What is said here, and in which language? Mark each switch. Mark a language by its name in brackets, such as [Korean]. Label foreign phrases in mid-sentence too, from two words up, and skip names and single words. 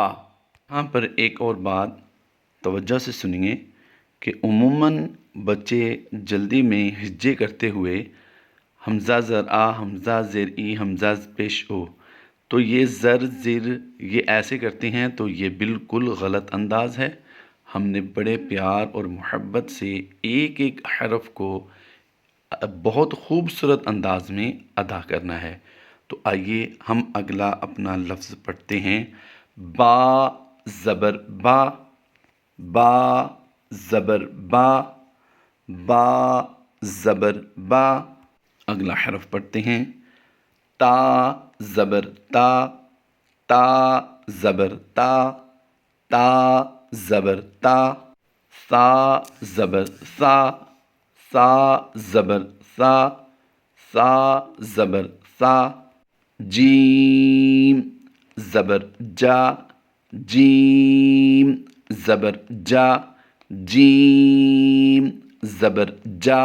[Urdu] یہاں پر ایک اور بات توجہ سے سنیے کہ عموماً بچے جلدی میں ہجے کرتے ہوئے حمزہ زر آ، حمزہ زیر ای، حمزہ پیش او، تو یہ زر زر یہ ایسے کرتے ہیں، تو یہ بالکل غلط انداز ہے۔ ہم نے بڑے پیار اور محبت سے ایک ایک حرف کو بہت خوبصورت انداز میں ادا کرنا ہے۔ تو آئیے ہم اگلا اپنا لفظ پڑھتے ہیں۔ با زبر با، با زبر با، با زبر با۔ اگلا حرف پڑھتے ہیں۔ تا زبر تا، تا زبر تا، تا زبر تا۔ سا زبر سا، سا زبر سا، سا زبر سا۔ جیم زبر جا، جیم زبر جا، جیم زبر جا۔